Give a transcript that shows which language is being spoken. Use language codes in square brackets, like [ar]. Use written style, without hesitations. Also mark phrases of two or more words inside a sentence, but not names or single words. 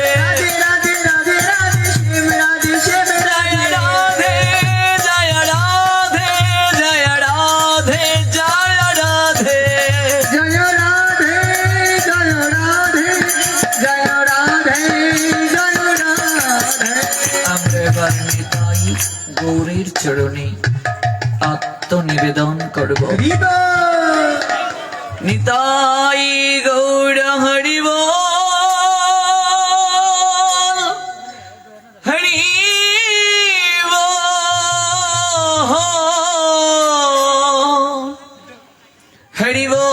[bn] Radhe Radhe Radhe Radhe Shem Radhe Shem Jaya Radhe. Radhe, Jaya Radhe, Jaya Radhe, Jaya Radhe. Jaya Radhe, Jaya Radhe, Jaya Radhe, Jaya Radhe. আমরা এবার নিতাই গৌরীর চরণে আত্মনিবেদন করব। Riba, নিতাই গৌর হরিব হরিব হরিব